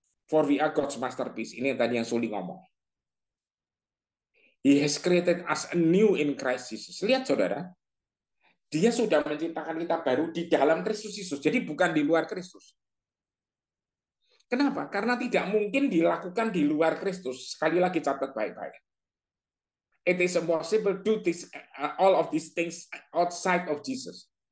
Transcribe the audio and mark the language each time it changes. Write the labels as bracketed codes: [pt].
[en] For we are God's masterpiece. [id] Ini yang tadi yang Suli ngomong. [en] He has created us anew in Christ Jesus. [id] Lihat saudara, dia sudah menciptakan kita baru di dalam Kristus Yesus. Jadi bukan di luar Kristus. Kenapa? Karena tidak mungkin dilakukan di luar Kristus. Sekali lagi catat baik-baik. [en] It is impossible to do this, all of these things outside of Jesus.